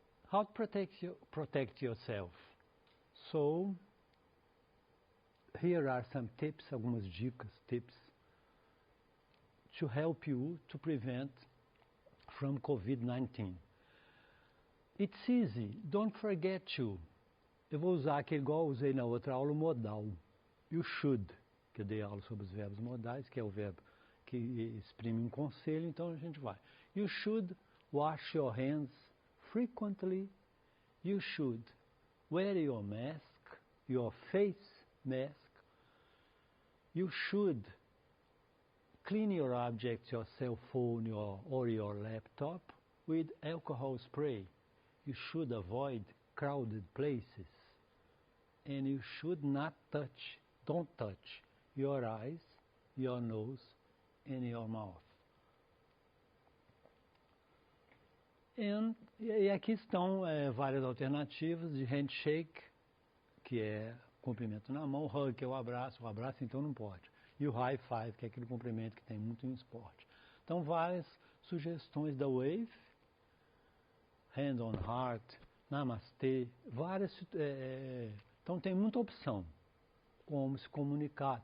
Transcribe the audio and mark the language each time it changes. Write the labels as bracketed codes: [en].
[en] How to protect yourself? So, here are some tips, algumas dicas, tips, to help you to prevent from COVID-19. It's easy, don't forget to. [pt] Eu vou usar aqui igual eu usei na outra aula, o modal. You should, que eu dei aula sobre os verbos modais, que é o verbo que exprime um conselho, então a gente vai. [en] You should wash your hands frequently. You should wear your mask, your face mask. You should clean your objects, your cell phone or your laptop with alcohol spray. You should avoid crowded places. And you should not touch, don't touch your eyes, your nose and your mouth. [pt] E aqui estão várias alternativas de handshake, que é cumprimento na mão, hug, que é o abraço então não pode. E o high five, que é aquele cumprimento que tem muito em esporte. Então várias sugestões da Wave, hand on heart, namastê, várias, então tem muita opção como se comunicar.